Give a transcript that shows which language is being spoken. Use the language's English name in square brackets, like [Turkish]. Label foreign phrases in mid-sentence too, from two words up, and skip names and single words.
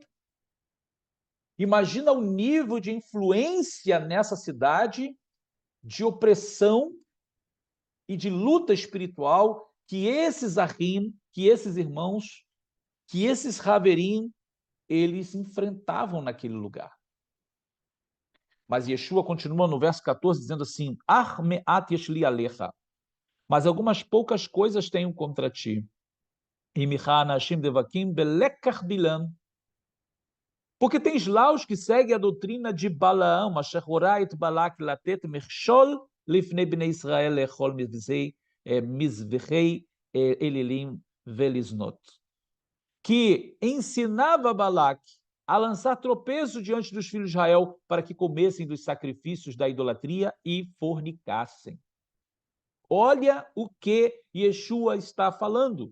[Portuguese] Imagina o nível de influência nessa cidade, de opressão e de luta espiritual que esses Ahim, que esses irmãos, que esses Haverim, eles enfrentavam naquele lugar. Mas Yeshua continua no verso 14 dizendo assim: [Hebrew] ארמעט יש לי עליך. [Portuguese] Mas algumas poucas coisas tenho contra ti. Porque tens lá os que seguem a doutrina de Balaão, [Hebrew] בלק לתת מכשול לפני בני ישראל לאכול מזבחי אלילים ולזנות. [Portuguese] Que ensinava Balac a lançar tropeço diante dos filhos de Israel para que comessem dos sacrifícios da idolatria e fornicassem. Olha o que Yeshua está falando.